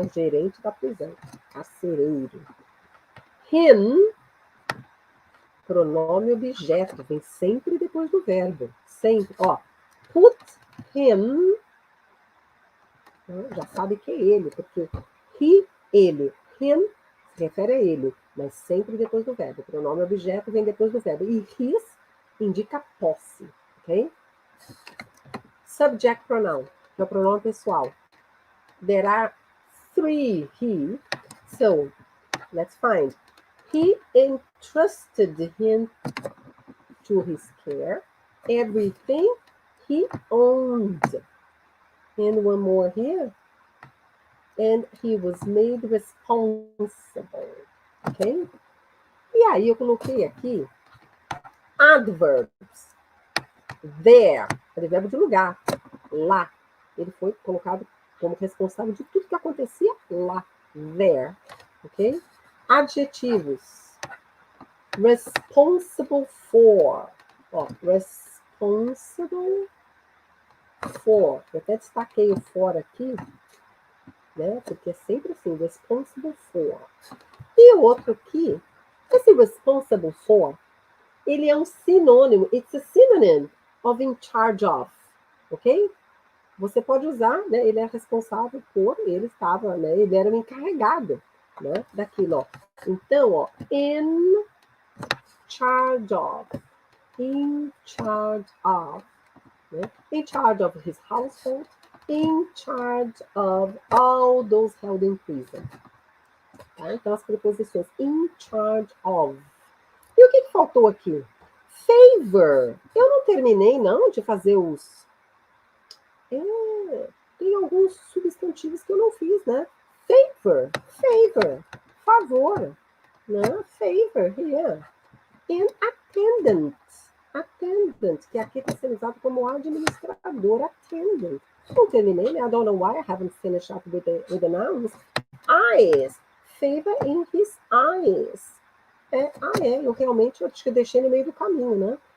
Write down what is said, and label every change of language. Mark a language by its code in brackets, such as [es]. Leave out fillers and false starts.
[pt] O gerente da prisão, carcereiro. Him, pronome objeto, vem sempre depois do verbo. Sempre, ó. Put him, já sabe que é ele, porque ele. Him se refere a ele, mas sempre depois do verbo. O pronome objeto vem depois do verbo. E his indica posse, ok? [en] Subject pronoun. [pt] que é o pronome pessoal. [en] There are 3 he. So, let's find. He entrusted him to his care everything he owned. And one more here. And he was made responsible. Ok? [pt] E aí eu coloquei aqui adverbs. There, verbo de lugar. Lá. Ele foi colocado como responsável de tudo que acontecia lá. There. Ok? Adjetivos. [en] Responsible for. Ó, responsible for. [pt] Eu até destaquei o for aqui, né? Porque é sempre assim, [en] responsible for. [pt] E o outro aqui, esse responsible for, ele é um sinônimo. [en] It's a synonym of in charge of. [pt] Ok? Você pode usar, né? Ele é responsável por, ele estava, né? Ele era o encarregado, né? Daquilo, ó. Então, ó, [en] in charge of. In charge of. Né? In charge of his household. In charge of all those held in prison. Tá? [pt] Então, as preposições [en] in charge of. [pt] E o que faltou aqui? Favor. Eu não terminei, não, de fazer os... tem alguns substantivos que eu não fiz, né? [en] Favor. Favor. Favor. Né? Favor, here. And attendant. [pt] Attendant, que aqui está sendo usado como administrador. Attendant. Não terminei, né? [en] I don't know why I haven't finished up with the nouns. Eyes. Favor in his eyes. [pt] Eu realmente acho que eu deixei no meio do caminho, né?